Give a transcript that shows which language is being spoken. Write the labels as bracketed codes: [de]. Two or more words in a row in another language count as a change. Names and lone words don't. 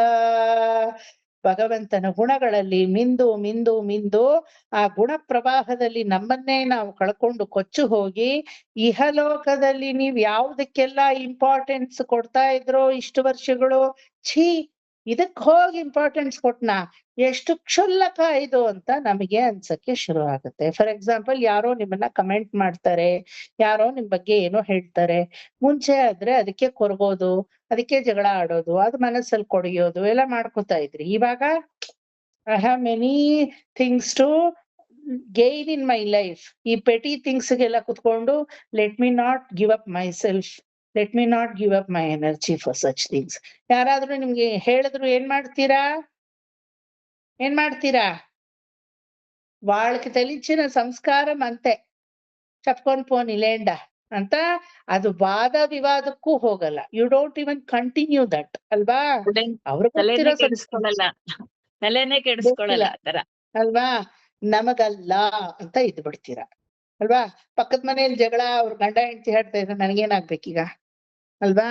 [kn] ಭಗವಂತನ ಗುಣಗಳಲ್ಲಿ ಮಿಂದು ಆ ಗುಣ ಪ್ರವಾಹದಲ್ಲಿ ನಮ್ಮನ್ನೇ ನಾವು ಕಳ್ಕೊಂಡು ಕೊಚ್ಚು ಹೋಗಿ, ಇಹಲೋಕದಲ್ಲಿ ನೀವ್ ಯಾವ್ದಕ್ಕೆಲ್ಲ ಇಂಪಾರ್ಟೆನ್ಸ್ ಕೊಡ್ತಾ ಇದ್ರೋ ಇಷ್ಟು ವರ್ಷಗಳು, ಇದಕ್ ಹೋಗಿ ಇಂಪಾರ್ಟೆನ್ಸ್ ಕೊಟ್ನಾ, ಎಷ್ಟು ಕ್ಷುಲ್ಲಕ ಇದು ಅಂತ ನಮಗೆ ಅನ್ಸಕ್ಕೆ ಶುರು ಆಗುತ್ತೆ. [en] for example, [kn] ಯಾರೋ ನಿಮ್ಮನ್ನ ಕಮೆಂಟ್ ಮಾಡ್ತಾರೆ, ಯಾರೋ ನಿಮ್ ಬಗ್ಗೆ ಏನೋ ಹೇಳ್ತಾರೆ. ಮುಂಚೆ ಆದ್ರೆ ಅದಕ್ಕೆ ಕೊರಗೋದು, ಅದಕ್ಕೆ ಜಗಳ ಆಡೋದು, ಅದು ಮನಸ್ಸಲ್ಲಿ ಕೊಡಿಯೋದು ಎಲ್ಲ ಮಾಡ್ಕೊತಾ ಇದ್ರಿ. [en] ಇವಾಗ I have many things to gain in my life. ಈ petty things [kn] ಗೆಲ್ಲ ಕುತ್ಕೊಂಡು [en] let me not give up my self, let me not give up my energy for such things. [kn] ಯಾರಾದ್ರೂ ನಿಮ್ಗೆ ಹೇಳಿದ್ರು ಏನ್ ಮಾಡ್ತೀರಾ? ఏం ಮಾಡ್ತೀರಾ? [te] వాళ్ళకి తెలిసిన సంస్కారం అంతే, చెప్పుకొని పోని లేండా ಅಂತ. [kn] ಅದು ವಾದ ವಿವಾದಕ್ಕೂ ಹೋಗಲ್ಲ. [en] you don't even continue that [kn] ಅಲ್ವಾ? ಅವ್ರಿಗೆ ತಲೆನೇ ಕೆಡಿಸ್ಕೊಳ್ಳಲ್ಲ, ತಲೆನೇ ಕೆಡಿಸ್ಕೊಳ್ಳಲ್ಲ ಆತರ ಅಲ್ವಾ? ನಮಗಲ್ಲ ಅಂತ ಇದ್ ಬಿಡ್ತೀರಾ ಅಲ್ವಾ? ಪಕ್ಕದ ಮನೆಯಲ್ಲಿ ಜಗಳ, ಅವ್ರ ಗಂಡ ಹೆಂಡತಿ ಹೇಳ್ತಾ ಇದ್ರೆ ನನಗೇನಾಗ್ಬೇಕೀಗ ಅಲ್ವಾ?